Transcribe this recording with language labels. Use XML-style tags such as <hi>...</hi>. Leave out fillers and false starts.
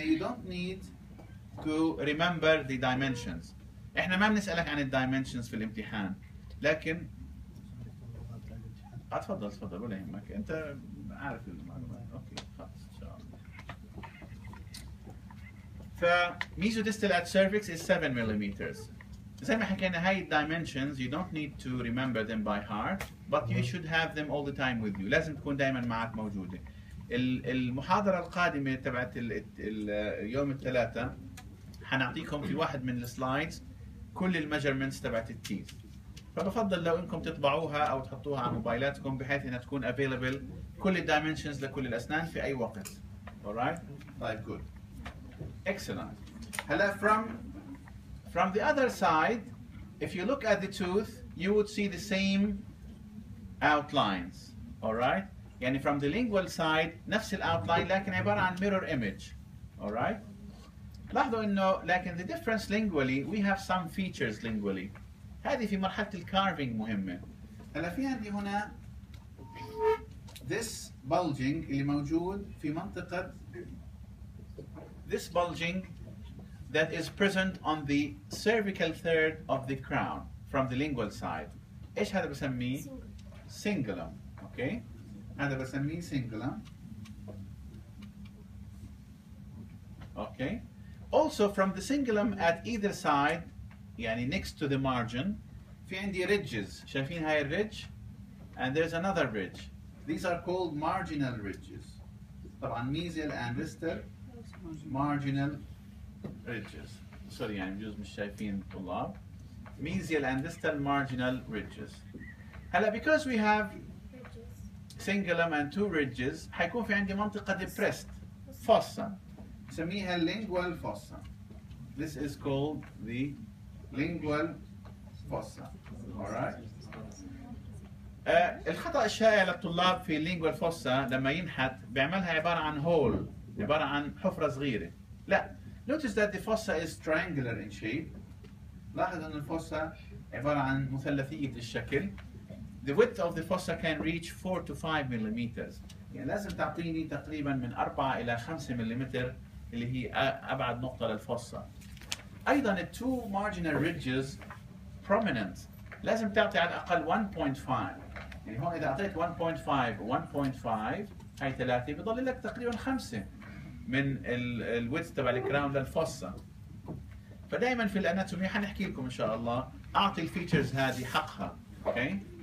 <en>You don't need to remember the dimensions.</en> <ar>احنا ما بنسألك عن الدايمنشنز في الامتحان، لكن تفضل ولا يهمك، انت عارف المعلومات. اوكي خلاص ان شاء الله.</ar> <en>ف mesodistal at cervix is 7 millimeters.</en> <ar>زي ما حكينا هاي</ar> <en>dimensions you don't need to remember them by heart, but you should have them all the time with you.</en> <ar>لازم تكون دائما معك موجودة. المحاضرة القادمة تبعت يوم الثلاثاء حنعطيكم في واحد من السلايدز كل الميجرمنتس تبعت التيث، فبفضل لو انكم تطبعوها او تحطوها على موبايلاتكم بحيث انها تكون available كل الدايمنشنز لكل الاسنان في اي وقت.</ar> <en>alright? طيب good. Excellent. هلا from the other side, if you look at the tooth, you would see the same outlines. alright? يعني from the lingual side</en> <ar>نفس الاوتلاين لكن عبارة عن</ar> <en>mirror image. alright?</en> <ar>لاحظوا انه لكن</ar> <en>the difference lingually we have some features lingually.</en> <ar>هذه في مرحلة الكارفينج مهمة. هلا في عندي هنا</ar> <en>this bulging</en> <ar>اللي موجود في منطقة this bulging</ar> <en>that is present on the cervical third of the crown from the lingual side.</en> <ar>ايش هذا بسميه؟ cingulum. Okay. هذا بسميه cingulum.</ar> <en>Okay. Also from the cingulum at either side, يعني next to the margin,</en> <ar>في عندي</ar> <en>ridges.</en> <ar>شايفين هاي الridge?</ar> <en>And there's another ridge. These are called marginal ridges. طبعا mesial and distal marginal ridges.</en> <ar>Sorry يعني بجوز مش شايفين طلاب.</ar> <en>Mesial and distal marginal ridges. هلا because we have cingulum and two ridges</en> <ar>حيكون في عندي منطقة</ar> <en>depressed fossa.</en> <ar>نسميها</ar> <en>lingual fossa. This is called the lingual fossa. Alright.</en> <ar>الخطأ الشائع للطلاب في اللينجوال فوسا لما ينحت بيعملها عبارة عن هول، عبارة عن حفرة صغيرة. لا.</ar> <en>Notice that the fossa is triangular in shape.</en> <ar>لاحظ أن الفوسا عبارة عن مثلثية الشكل.</ar> <en>The width of the fossa can reach 4 to 5 millimeters.</en> <ar>يعني لازم تعطيني تقريبا من 4 إلى 5 ملم اللي هي أبعد نقطة للفوسا. أيضا ال</ar> <en>two marginal ridges prominent.</en> <ar>لازم تعطي على الأقل 1.5. يعني هون إذا أعطيت 1.5 و 1.5 هاي 3 بضل لك تقريبا 5 من الويدث تبع الكراون للفوسا. فدائما في الاناتومي حنحكي لكم ان شاء الله اعطي الفيتشرز هذه حقها. اوكي.</ar>